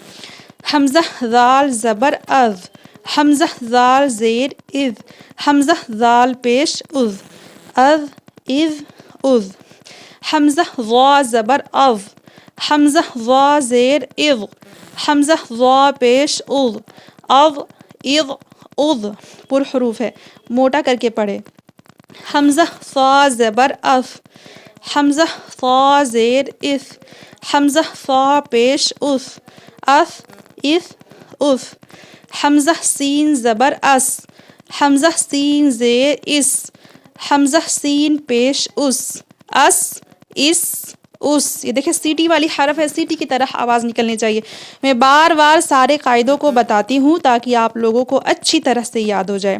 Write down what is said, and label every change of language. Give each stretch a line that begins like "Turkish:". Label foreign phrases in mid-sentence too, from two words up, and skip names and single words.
Urdu: حمزہ ذال زبر اذ، حمزہ ذال زیر اذ، حمزہ ذال پیش اذ، اذ اذ اذ۔ حمزہ ضا زبر اذ، حمزہ ضا زیر اذ، حمزہ ضا پیش اذ، اذ اذ اذ، پر حروف ہے موٹا کر کے پڑھے۔ حمزہ صا زبر اف، حمزہ صا زیر اف، حمزہ صا پیش اف، اف اف اف۔ حمزہ سین زبر اس، حمزہ سین زیر اس، حمزہ سین پیش اس، اس یہ دیکھیں سیٹی والی حرف ہے، سیٹی کی طرح آواز نکلنی چاہیے۔ میں بار بار سارے قاعدوں کو بتاتی ہوں تاکہ آپ لوگوں کو اچھی طرح سے یاد ہو جائے۔